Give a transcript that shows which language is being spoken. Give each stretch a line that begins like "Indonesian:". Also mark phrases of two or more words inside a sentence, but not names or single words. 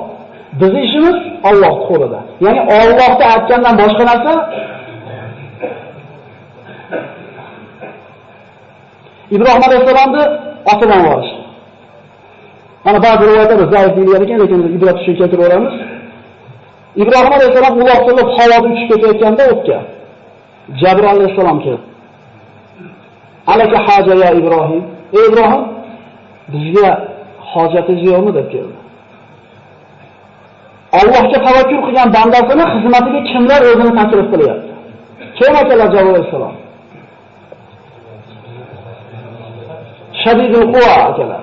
Uzbek: Bizning ishimiz Allohning qo'lida. Ya'ni Allohga aytgandan boshqa narsa Ibrohim alayhisolamni otidan borishdi. Mana ba'zi rivoyatlarda zaif deyilgan ekan, lekin ibrat uchun keltirib o'ramiz. Ibrohim alayhisolam uloqtirib havoda uchib ketayotganda o'tga Jabril alayhisolam keldi.
Arabic: ألك حاجة يا إبراهيم.
Uzbek: Ey Ibrohim, bizga hojatingiz yo'qmi deb keldi. Allohga tavakkul qilgan bandasini xizmatiga kimlar o'zini taklif qilyapti? Kim akalar Jabril alayhisolam?
Arabic: شديد القوى
Uzbek: akalar.